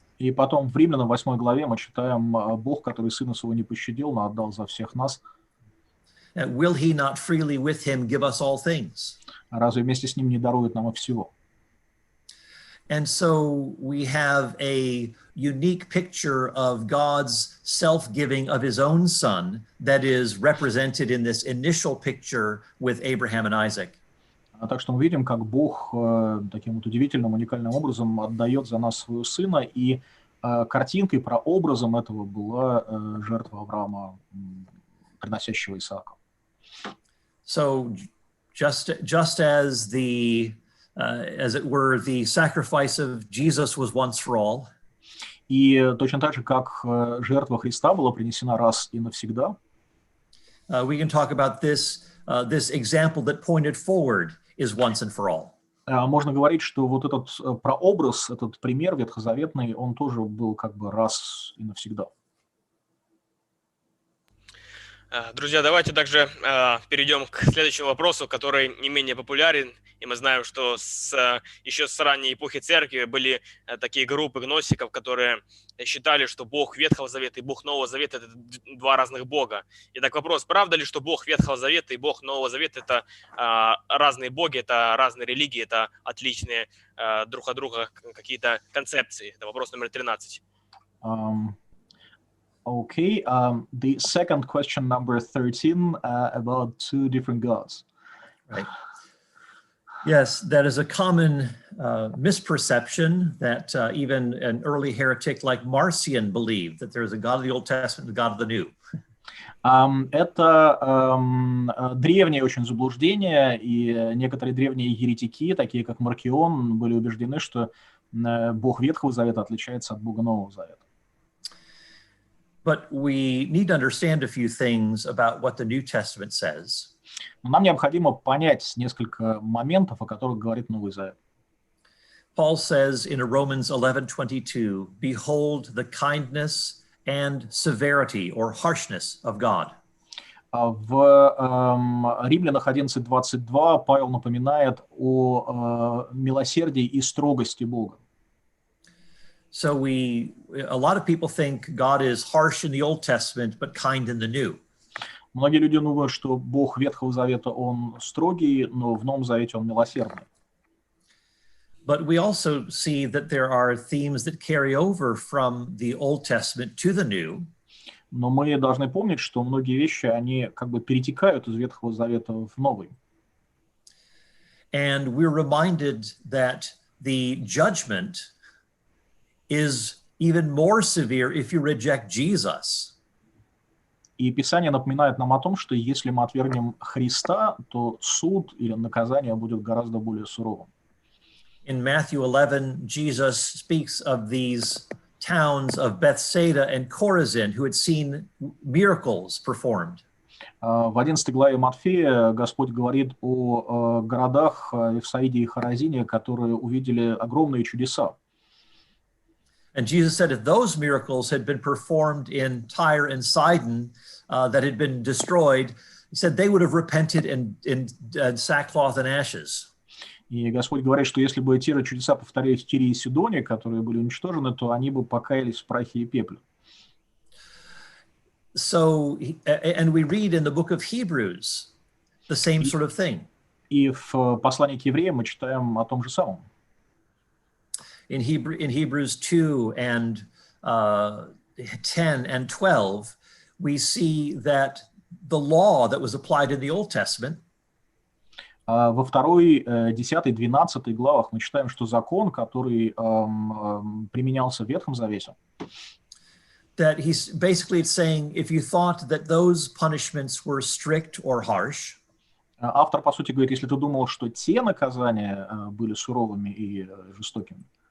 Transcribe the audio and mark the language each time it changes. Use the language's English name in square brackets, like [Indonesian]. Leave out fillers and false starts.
[Russian] И потом в Римлянам 8 главе мы читаем: Бог, который Сына Своего не пощадил, но отдал за всех нас. [English] Will he not freely with him give us all things? [Russian] Разве вместе с ним не дарует нам и всего? [English] And so we have a unique picture of God's self-giving of his own son that is represented in this initial picture with Abraham and Isaac. [Russian] Так что мы видим, как Бог таким вот удивительным, уникальным образом отдает за нас своего Сына, и картинкой, прообразом этого была жертва Авраама, приносящего Исаака. [English] So just as as it were, the sacrifice of Jesus was once for all. [Russian] И точно так же, как жертва Христа была принесена раз и навсегда. [English] We can talk about this example that pointed forward is once and for all. [Russian] Можно говорить, что вот этот прообраз, этот пример ветхозаветный, он тоже был как бы раз и навсегда. Друзья, давайте также перейдем к следующему вопросу, который не менее популярен. И мы знаем, что еще с ранней эпохи церкви были такие группы гностиков, которые считали, что Бог Ветхого Завета и Бог Нового Завета – это два разных Бога. Итак, вопрос: правда ли, что Бог Ветхого Завета и Бог Нового Завета – это разные боги, это разные религии, это отличные друг от друга какие-то концепции? Это вопрос номер 13. [English] Okay, the second question, number 13, about two different gods. Right. Yes, that is a common misperception that even an early heretic like Marcion believed, that there's a God of the Old Testament and a God of the New. [Russian] Это древнее очень заблуждение, и некоторые древние еретики, такие как Маркион, были убеждены, что Бог Ветхого Завета отличается от Бога Нового Завета. [English] But we need to understand a few things about what the New Testament says. [Russian] Но нам необходимо понять несколько моментов, о которых говорит Новый Завет. [English] Paul says in Romans 11:22, "Behold the kindness and severity or harshness of God." [Russian] В Римлянах 11:22 Павел напоминает о милосердии и строгости Бога. [English] So a lot of people think God is harsh in the Old Testament, but kind in the New. [Russian] Многие люди думают, что Бог Ветхого Завета, он строгий, но в Новом Завете он милосердный. [English] But we also see that there are themes that carry over from the Old Testament to the New. [Russian] Но мы должны помнить, что многие вещи, они как бы перетекают из Ветхого Завета в Новый. [English] And we're reminded that the judgment is even more severe if you reject Jesus. [Russian] И Писание напоминает нам о том, что если мы отвергнем Христа, то суд или наказание будет гораздо более суровым. [English] In Matthew 11, Jesus speaks of these towns of Bethsaida and Chorazin who had seen miracles performed. [Russian] В 11 главе Матфея Господь говорит о городах Вифсаиде и Хоразине, которые увидели огромные чудеса. [English] And Jesus said if those miracles had been performed in Tyre and Sidon that had been destroyed, he said they would have repented in sackcloth and ashes. [Russian] И Господь говорит, что если бы те чудеса повторялись в Тире и Сидоне, которые были уничтожены, то они бы покаялись в прахе и пепле. [English] So, and we read in the book of Hebrews the same sort of thing. [Russian] И в послании к евреям мы читаем о том же самом. [English] In Hebrews 2 and 10 and 12, we see that the law that was applied in the Old Testament [Russian] Во 2, 10, 12 главах мы читаем, что закон, который применялся в Ветхом Завете, [English] that he's basically saying if you thought that those punishments were strict or harsh, [Russian] автор, по сути, говорит, если ты думал, что те наказания были суровыми и жестокими,